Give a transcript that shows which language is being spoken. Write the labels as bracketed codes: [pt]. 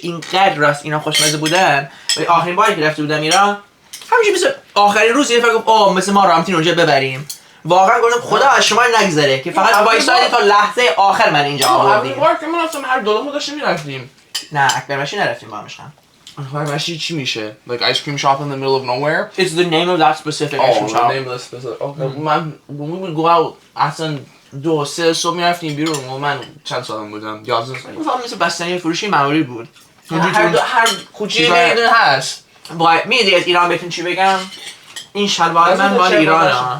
[fa] اینقدر راست اینا خوشمزه بودن. ولی آخرین باری که رفته بودم ایران همینجوری مثل آخرین روز یه نفر گفت مثل ما رامتین اونجا ببریم. واقعا گفتم خدا از شما نگذره که فقط وایسادی تا لحظه آخر من اینجا آوردیم. که من رفتم هر دو داشتیم میرفتیم. نه اکبر مشتی نرفتیم با همشم. اکبر مشتی چی میشه؟ [en] Like ice cream shop in the middle of nowhere? It's the name of that specific ice cream shop. The name of the specific. Okay. [fa] من [en] when we would go out [fa] اصلا 2-3 صبح میرفتیم بیرون و من چند سالم بودم 11 سال. مثلا مثل بستنی فروشی معمولی بود. هر کوچه میدون هست. میدونی از ایران بهتون چی بگم؟ این شلوار من مال ایرانه.